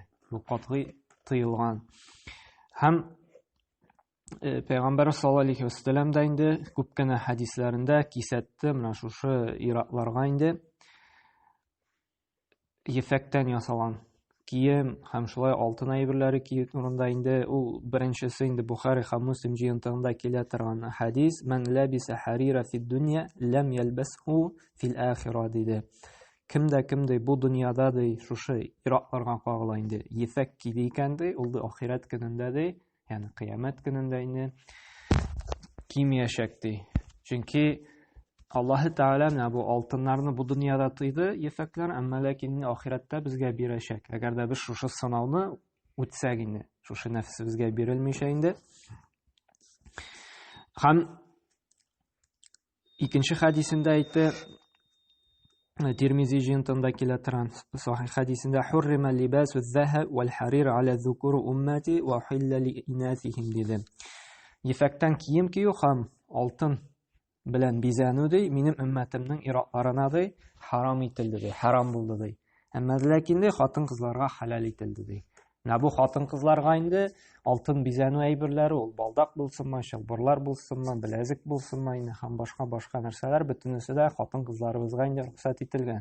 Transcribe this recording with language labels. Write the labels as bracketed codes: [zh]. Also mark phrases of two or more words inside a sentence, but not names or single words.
[tt] Бу катгый тыелган. Һәм Пәйгамбәр [ar] صلى الله عليه وسلم [tt] да инде күп кенә хадисләрендә кисәтте менә шушы иратларга инде ефәктән ясалган кием һәм шулай алтын әйберләре кию турында инде ул беренчесе инде Бухари һәм Муслим җыентыгында килә торган хадис: [ar] "من لبس حريرا في الدنيا لم يلبسه في الآخرة" [tt] диде. Кемдә бу дөньяда ди шушы иратларга кагыла инде ефәк киде икән ди, ул ахират көнендә ди, ягъни кыямәт көнендә инде кимәячәк ди. Чөнки Аллаһ Тәгалә менә бу алтыннарны бу дөньяда тыйды, ефәкләр, әмма ләкин ахиратта безгә бирәчәк. Әгәр дә без шушы сынауны үтсәк инде, шушы нәфсебезгә бирелмичә инде. Һәм икенче хадисендә әйтте, Тирмизи җыентыгында килә торган сахих хадисендә: [ar] "حرم لباس الذهب و الحرير على ذكور أمتي و أحل لإناثهم" [tt] диде. Ефәктән кием кию һәм алтын белән бизәнү ди минем өммәтемнең иратларына ди харам ителде ди, харам булды ди. Әмма ләкин ди хатын-кызларга халал ителде ди. Менә бу хатын-кызларга инде алтын бизәнү әйберләре, ул балдак булсынмы, чалбарлар булсынмы, беләзек булсынмы инде һәм башка нәрсәләр бөтенесе дә хатын-кызларыбызга инде рөхсәт ителгән.